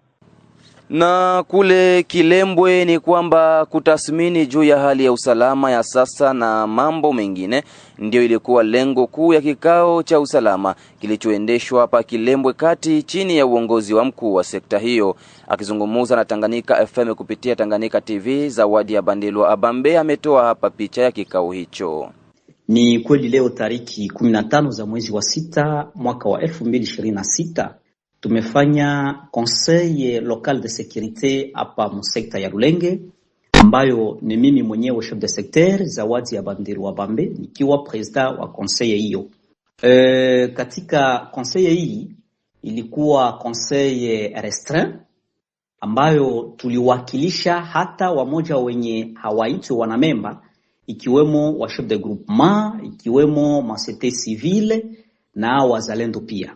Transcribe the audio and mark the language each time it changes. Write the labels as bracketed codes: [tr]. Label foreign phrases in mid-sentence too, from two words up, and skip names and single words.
[sw] Na kule Kilembwe ni kwamba kutathmini juu ya hali ya usalama ya sasa na mambo mengine ndio ilikuwa lengo kuu ya kikao cha usalama kilichoendeshwa hapa Kilembwe kati chini ya uongozi wa mkuu wa sekta hiyo. Akizungumza na Tanganyika FM kupitia Tanganyika TV, Zawadi ya Bandelwa Abambe ametoa hapa picha ya kikao hicho. Ni kweli leo tariki 15 za mwezi wa 6 mwaka wa 2026 tumefanya [fr] conseil local de sécurité [sw] hapa msekta ya Lulenge, ambayo ni mimi mwenyewe [fr] chef de secteur [sw] Zawadi ya Bandelwa Abambe nikiwa president wa conseil hiyo. Katika conseil hii ilikuwa [fr] conseil restreint [sw] ambayo tuliwakilisha hata wamoja wenye hawaitwi wanamemba, ikiwemo wa [fr] chef de groupement, [sw] ikiwemo masete civile na wazalendo pia.